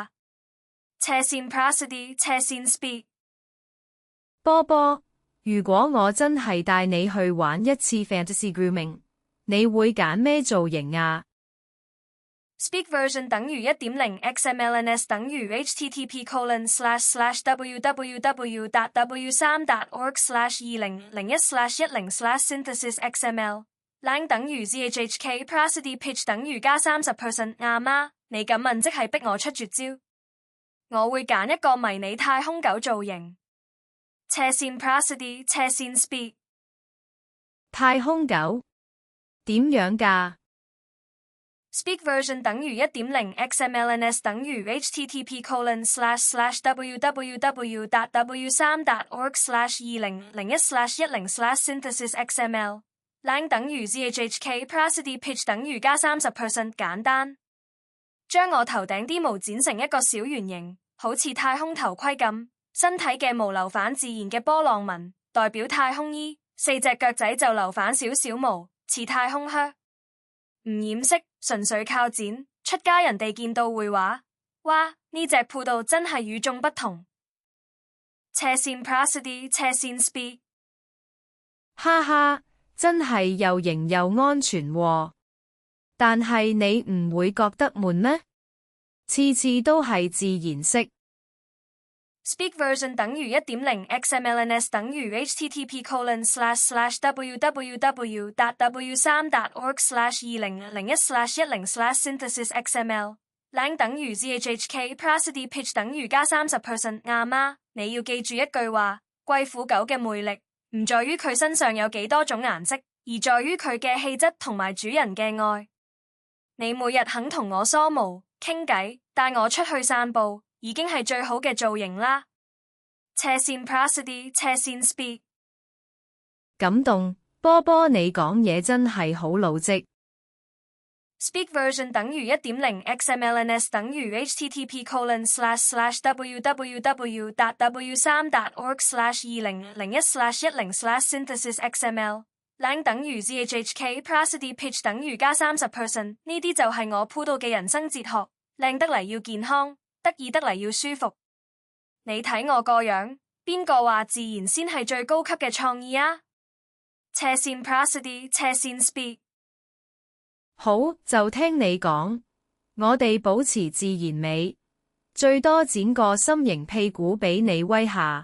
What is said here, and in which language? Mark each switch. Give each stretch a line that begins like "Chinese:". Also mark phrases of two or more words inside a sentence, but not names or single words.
Cantonese: 斜線 Prosody 斜線 Speak。波波，如果我真係帶你去玩一次
English: Fantasy Grooming，
Cantonese: 你會揀咩造型啊
English: ？Speak version 等於 1.0 XMLNS 等於 http://www.w3.org/2001/10/synthesis.xml lang 等於 zhhk prosody pitch
Cantonese: 等於加 30%。阿媽，你咁問即係逼我出絕招。我會揀一個迷你太空狗造型。斜線 prosody 斜線 speak。太空狗點樣㗎
English: ？Speak version 等於 1.0 XMLNS 等於 http://www.w3.org/2001/10/synthesis.xml lang 等於 zhhk prosody pitch
Cantonese: 等於加 30%。簡單，將我頭頂啲毛剪成一個小圓形，好似太空頭盔咁，身體嘅毛留返自然嘅波浪紋，代表太空衣，四隻腳仔就留返少少毛，似太空靴。唔染色，純粹靠剪，出街人哋見到會話：哇，呢隻鋪道真係與眾不同。斜線 prosody 斜線 speak。哈哈，真係又型又安全喎。但係你唔會覺得悶咩？次次都係自然色。
English: Speak version 等於 1.0 XMLNS 等於 http://www.w3.org/2001/10/synthesis.xml lang 等於 zhhk prosody pitch
Cantonese: 等於加 30%。阿媽，你要記住一句話：貴婦狗嘅魅力唔在於佢身上有幾多種顏色，而在於佢嘅氣質同埋主人嘅愛。你每日肯同我梳毛、傾偈、帶我出去散步，已經係最好嘅造型啦。斜線 prosody 斜線 speak。感動，波波你講嘢真係好老積。
English: Speak version 等於 1.0 XMLNS 等於 http://www.w3.org/2001/10/synthesis.xml lang 等於 zhhk prosody pitch
Cantonese: 等於加 30%。呢啲就係我鋪到嘅人生哲學，靚得嚟要健康，得意得嚟要舒服。你睇我個樣，邊個話自然先係最高級嘅創意啊？斜線 prosody 斜線 speak。好，就聽你講，我哋保持自然美，最多剪個心形屁股俾你威下。